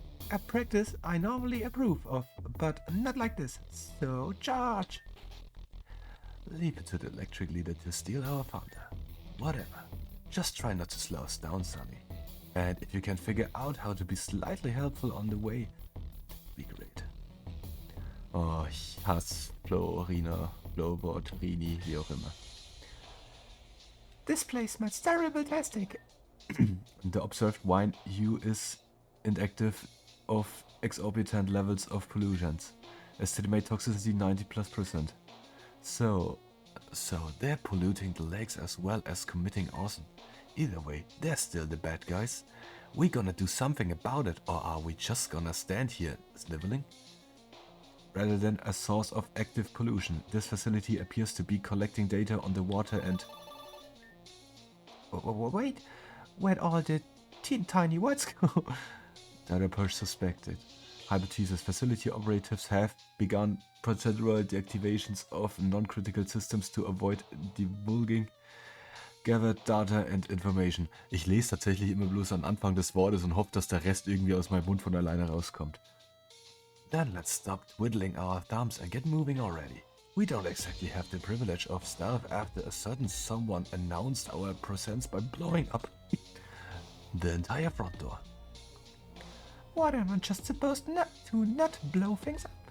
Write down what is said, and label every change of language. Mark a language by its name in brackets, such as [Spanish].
[English] A practice I normally approve of, but not like this. So charge! Leave it to the electric leader to steal our thunder. Whatever. Just try not to slow us down, Sonny. And if you can figure out how to be slightly helpful on the way, that'd be great. [German] Oh, ich hasse Florina, Flowbot, Rini, wie auch immer. [English] This place smells terrible tastic. The observed wine hue is inactive of exorbitant levels of pollutants. Estimate toxicity 90+%. So they're polluting the lakes as well as committing arson. Either way, they're still the bad guys. We gonna do something about it, or are we just gonna stand here sniveling? Rather than a source of active pollution, this facility appears to be collecting data on the water and... Wait, Where'd all the tiny words go? The other Perch suspected. Hypothesis facility operatives have begun procedural deactivations of non-critical systems to avoid divulging gathered data and information. [German] Ich lese tatsächlich immer bloß am Anfang des Wortes und hoffe, dass der Rest irgendwie aus meinem Mund von alleine rauskommt. [English] Then let's stop twiddling our thumbs and get moving already. We don't exactly have the privilege of stealth after a certain someone announced our presence by blowing up the entire front door. What, am I just supposed not to blow things up?